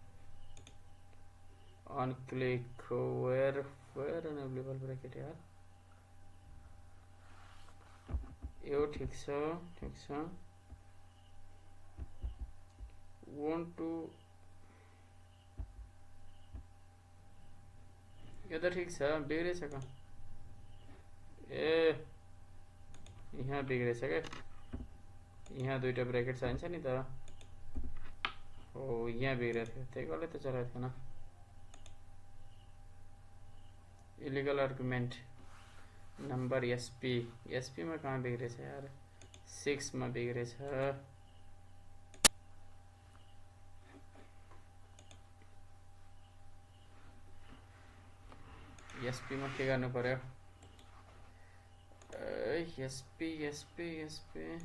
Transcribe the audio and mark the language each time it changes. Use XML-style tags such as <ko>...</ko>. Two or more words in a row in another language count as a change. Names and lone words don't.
<en>on click where unavailable bracket यार,</en> <ne>यो ठीक छ want to यो त ठीक छ, बिग्रेछ कहाँ, यहाँ बिग्रेछ क्या, यहाँ दुईटा ब्रैकेट चाहिन्छ नि त, हो यहाँ बिग्रेको थियो, त्यही गलत त चलेको थिएन।</ne> <en>illegal argument number</en> <ne>SP में कहाँ बिग्रेछ यार, 6 में बिग्रेछ, SP में के गर्नु पर्यो, SP</ne>